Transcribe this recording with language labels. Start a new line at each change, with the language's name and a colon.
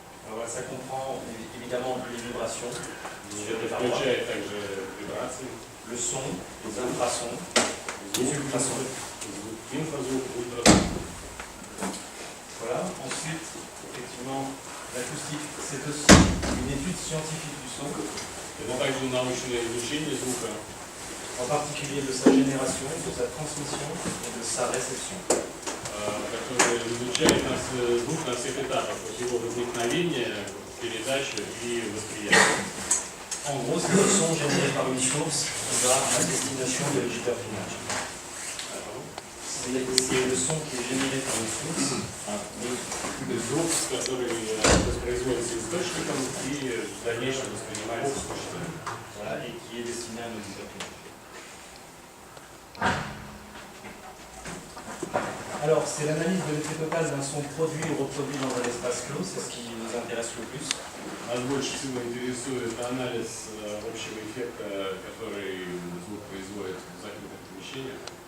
French: Alors, ça comprend évidemment les vibrations,
Russian: Это включает также вибрации,
French: le son, les infrasons, les ultrasons.
Russian: инфразвук, ультразвук.
French: Voilà. Ensuite, effectivement, l'acoustique, c'est aussi une étude scientifique du son,
Russian: Это также научное изучение звука,
French: en particulier de sa génération, de sa transmission et de sa réception.
Russian: которое изучает звук на всех этапах, от его возникновения, передачи и восприятия.
French: En gros, c'est le son généré par une source qui va à destination de l'auditeur final. C'est le son qui est généré par une source.
Russian: Звук, который воспроизводится источником и в дальнейшем воспринимается слушателем.
French: Voilà, et qui est destiné à un auditeur final. Alors, c'est l'analyse de l'effet total d'un son produit ou reproduit dans un espace clos, c'est ce qui nous intéresse le plus.
Russian: Нас больше всего интересует анализ общего эффекта, который звук производит в закрытых помещениях.